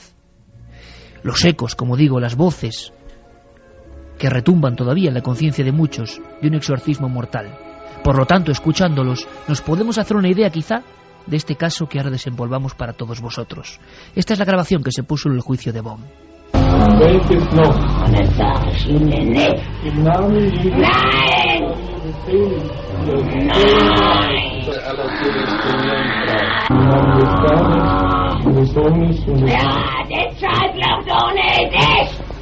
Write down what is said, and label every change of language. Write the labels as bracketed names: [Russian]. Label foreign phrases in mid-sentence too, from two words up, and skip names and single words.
[Spanish] Los ecos, como digo, las voces que retumban todavía en la conciencia de muchos de un exorcismo mortal. Por lo tanto, escuchándolos, nos podemos hacer una idea quizá de este caso que ahora desenvolvamos para todos vosotros. Esta es la grabación que se puso en el juicio de Bonn. [German] Welches noch? Das sag ich Ihnen nicht. Im Namen Jesu. Nein! Nein! Ja, deshalb glaubt ohne dich!